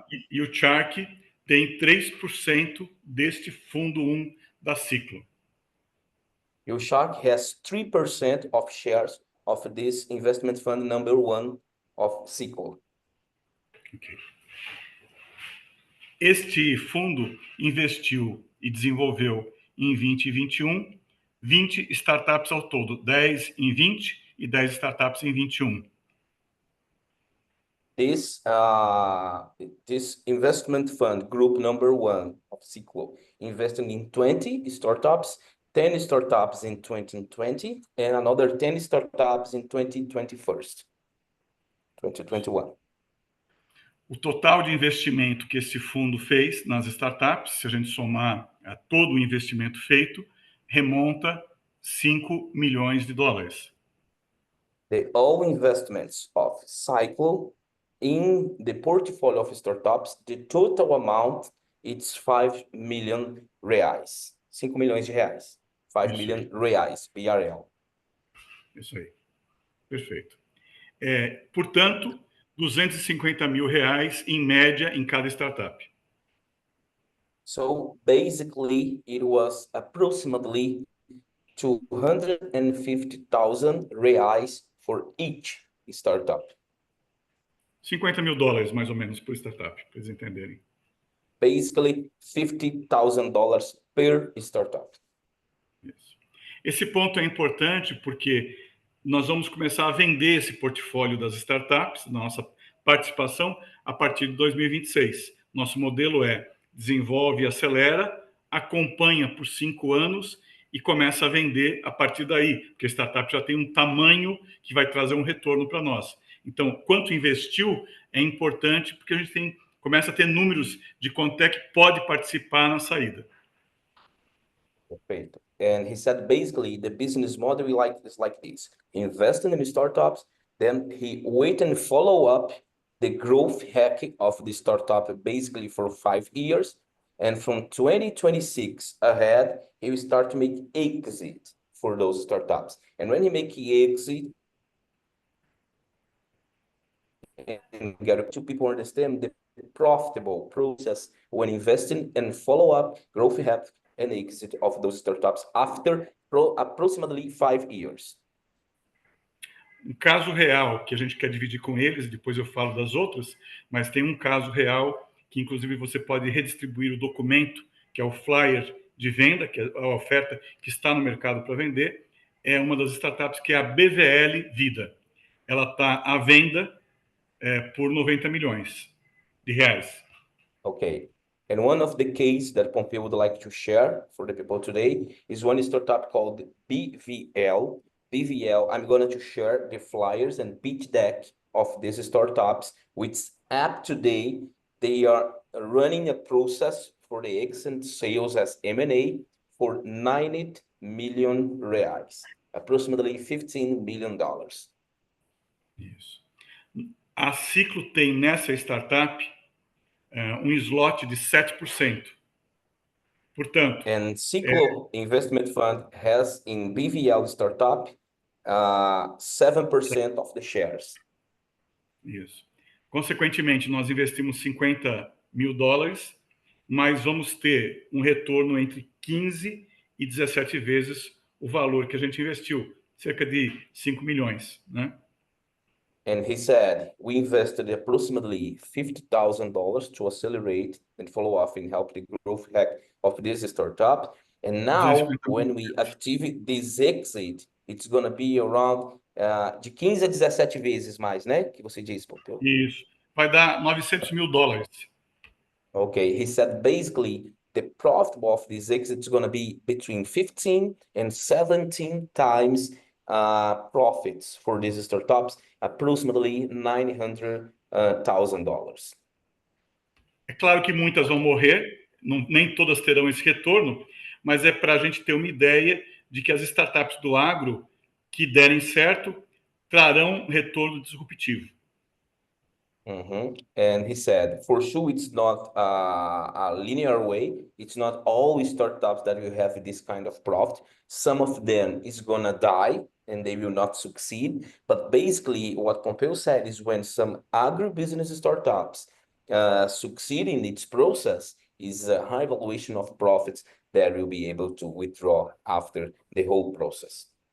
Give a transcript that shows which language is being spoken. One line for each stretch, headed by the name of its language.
Portuguese: E o Shark tem 3% deste Fundo 1 da Ciclo.
English: Ushark has 3% of shares of this investment fund number 1 of Cycle. Okay.
Portuguese: Este fundo investiu e desenvolveu em 2021 20 startups ao todo, 10 em 20 e 10 startups em 21.
English: This investment fund group number 1 of Cycle invested in 20 startups, 10 startups in 2020, and another 10 startups in 2021.
Portuguese: o total de investimento que esse fundo fez nas startups, se a gente somar todo o investimento feito, remonta 5 milhões de dólares.
English: All investments of Cycle in the portfolio of startups, the total amount it's 5 million reais.
Portuguese: 5 milhões de reais.
English: 5 million reais, BRL.
Portuguese: Isso aí. Perfeito. Portanto, 250 mil reais em média em cada startup.
English: So basically, it was approximately 250,000 reais for each startup.
Portuguese: 50 mil dólares, mais ou menos, por startup, para eles entenderem.
English: Basically, $50,000 per startup.
Portuguese: Isso. Esse ponto é importante porque nós vamos começar a vender esse portfólio das startups, nossa participação, a partir de 2026. Nosso modelo é desenvolve e acelera, acompanha por 5 anos e começa a vender a partir daí, porque a startup já tem um tamanho que vai trazer um retorno para nós. Então, quanto investiu é importante porque a gente começa a ter números de quanto é que pode participar na saída.
English: Perfect. And he said basically the business model is like this: invest in startups, then he wait and follow up the growth hack of the startup basically for 5 years, and from 2026 ahead he will start to make exit for those startups. And when he make exit, and get to people understand the profitable process when investing and follow up growth hack and exit of those startups after approximately 5 years.
Portuguese: Um caso real que a gente quer dividir com eles, depois eu falo das outras, mas tem um caso real que inclusive você pode redistribuir o documento, que é o flyer de venda, que é a oferta que está no mercado para vender, é uma das startups que é a BVL Vida. Ela está à venda por 90 milhões de reais.
English: Okay. And one of the cases that Pompeu would like to share for the people today is one startup called BVL. BVL, I'm going to share the flyers and pitch deck of these startups, which up today, they are running a process for the exit sales as M&A for 90 million reais, approximately $15 million.
Portuguese: Isso. A Ciclo tem nessa startup um slot de 7%. Portanto,
English: and Ciclo Investment Fund has in BVL startup 7% of the shares.
Portuguese: Isso. Consequentemente, nós investimos 50 mil dólares, mas vamos ter um retorno entre 15 e 17 vezes o valor que a gente investiu, cerca de 5 milhões, né?
English: And he said, we invested approximately $50,000 to accelerate and follow up and help the growth hack of this startup. And now, when we activate this exit, it's going to be around
Portuguese: de 15 a 17 vezes mais, né? Que você disse, Pompeu. Isso. Vai dar 900 mil dólares.
English: Okay, he said basically the profit of this exit is going to be between 15 and 17 times profits for these startups, approximately $900,000.
Portuguese: É claro que muitas vão morrer, nem todas terão esse retorno, mas é para a gente ter uma ideia de que as startups do agro que derem certo trarão retorno disruptivo.
English: And he said, for sure, it's not a linear way. It's not all startups that will have this kind of profit. Some of them is gonna die and they will not succeed. But basically, what Pompeu said is when some agribusiness startups succeed in its process, is a high valuation of profits that will be able to withdraw after the whole process.